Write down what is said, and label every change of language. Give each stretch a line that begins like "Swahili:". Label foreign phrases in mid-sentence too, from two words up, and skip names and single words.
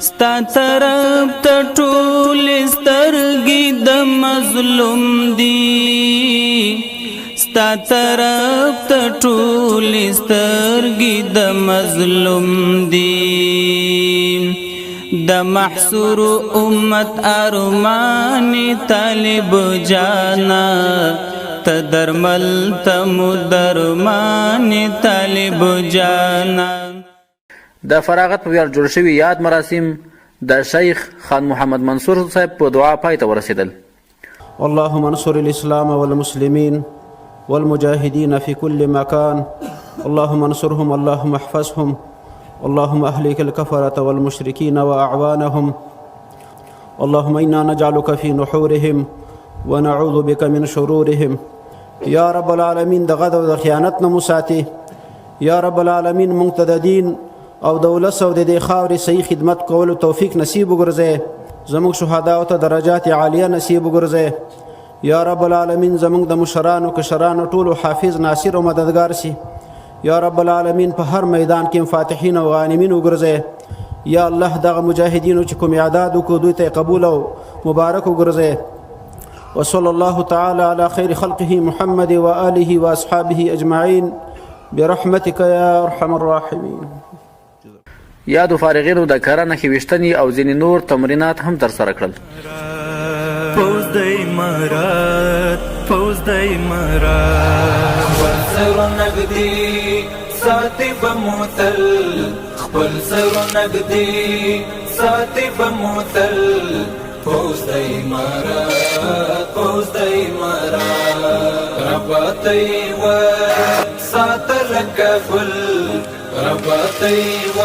Pashto: ستا طرف ته ټولې سترګې د مظلوم دي ستا طرف ته ټولې سترګې د مظلوم دي د محصور امت ارمان طالب جانا ته درمل ته مدرمان طالب جانا. د فراغت په ویاړ جوړ شوي یاد مراسم د شیخ خان محمد منصور صاحب په دعا پای ته ورسېدل.
Arabic: اللهم انصر الإسلام والمسلمين والمجاهدين في كل مكان اللهم انصرهم اللهم احفظهم اللهم أهلك الكفرة والمشركين وأعوانهم اللهم إنا نجعلك في نحورهم ونعوذ بك من شرورهم. يا رب العالمين
Pashto: د غد او د خیانت نه مساتي.
Arabic: یا رب العالمین
Pashto: مونږ ته د دین او د ولس او د دې خاورې صحیح خدمت کولو توفیق نصیب وګرځئ. زموږ شهداو ته درجات عالیه نصیب وګرځئ.
Arabic: یا رب العالمین
Pashto: زموږ د مشرانو کشرانو ټولو حافظ ناصر او مددگار سي.
Arabic: یا رب العالمین
Pashto: په هر میدان کې فاتحین او غانمین وګرځئ. یا الله دغه مجاهدینو چې کوم اعداد وکړو دوی ته قبول او مبارک وګرځئ.
Arabic: وصلى الله تعالى على خير خلقه محمد وآله وأصحابه أجمعين برحمتك يا أرحم الراحمين.
Pashto: یادو فارغینو د کاره نښې ویشتنې او ځینې نور تمرینات هم ترسره کړل. فوز د امارات فوز د امارات خپل سر نږدې ساتي به مو تل خپل سر نږدې ساتي به مو تل فوز د امارات فوز د امارات رباطه یې وساته لکه ګل رباطه یې